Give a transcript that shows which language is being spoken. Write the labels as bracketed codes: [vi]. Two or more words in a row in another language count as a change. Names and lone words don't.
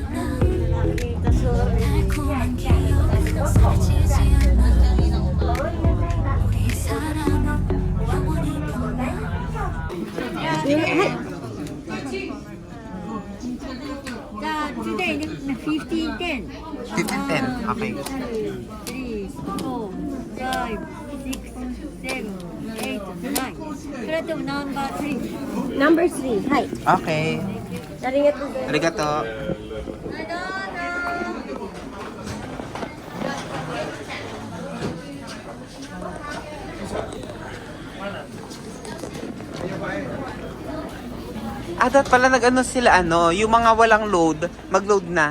[en] Today, 15:10. 15-10. Okay. 3, 4, 5, 6, 7, 8, 9. [ja] それともナンバー3。ナンバー3、はい。 [en] Okay. [ja] ありがとうございます。 Arigato. [tl] Dapat pala nag-ano sila, yung mga walang load, mag-load na.